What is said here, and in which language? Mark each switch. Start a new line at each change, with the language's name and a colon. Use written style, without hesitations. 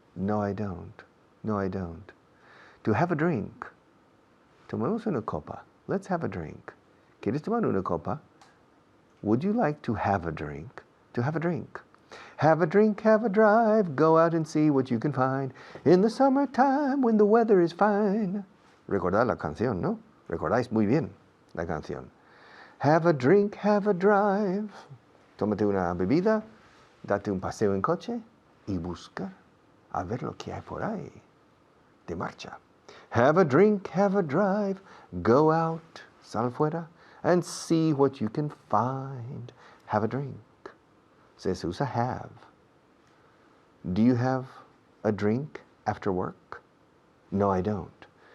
English: No, I don't. No, I don't. To have a drink.
Spanish: Tomemos una copa.
English: Let's have a drink.
Spanish: ¿Quieres tomar una copa?
English: Would you like to have a drink? To have a drink. Have a drink, have a drive, go out and see what you can find in the summertime when the weather is fine.
Spanish: Recordad la canción, ¿no? Recordáis muy bien la canción.
English: Have a drink, have a drive.
Spanish: Tómate una bebida, date un paseo en coche y busca a ver lo que hay por ahí. De marcha.
English: Have a drink, have a drive, go out,
Spanish: sal fuera,
English: and see what you can find. Have a drink.
Spanish: Se usa have.
English: Do you have a drink after work? No, I don't.